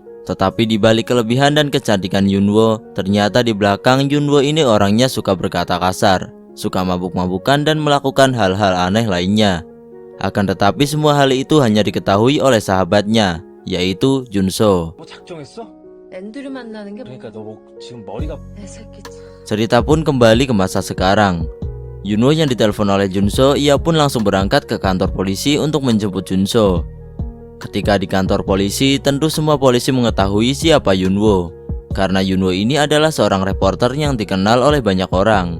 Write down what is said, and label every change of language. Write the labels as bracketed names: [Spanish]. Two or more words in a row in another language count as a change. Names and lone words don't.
[Indonesian] Tetapi di balik kelebihan dan kecantikan Yunwo, ternyata di belakang Yunwo ini orangnya suka berkata kasar, suka mabuk-mabukan dan melakukan hal-hal aneh lainnya. Akan tetapi semua hal itu hanya diketahui oleh sahabatnya, yaitu Junso. [Korean] 뭐 작정했어? 앤드류 만나는 게 그러니까 너 지금 머리가 애새끼지. [Indonesian] Cerita pun kembali ke masa sekarang. Yunwo yang ditelepon oleh Junso, ia pun langsung berangkat ke kantor polisi untuk menjemput Junso. Ketika di kantor polisi, tentu semua polisi mengetahui siapa Yunwo, karena Yunwo ini adalah seorang reporter yang dikenal oleh banyak orang.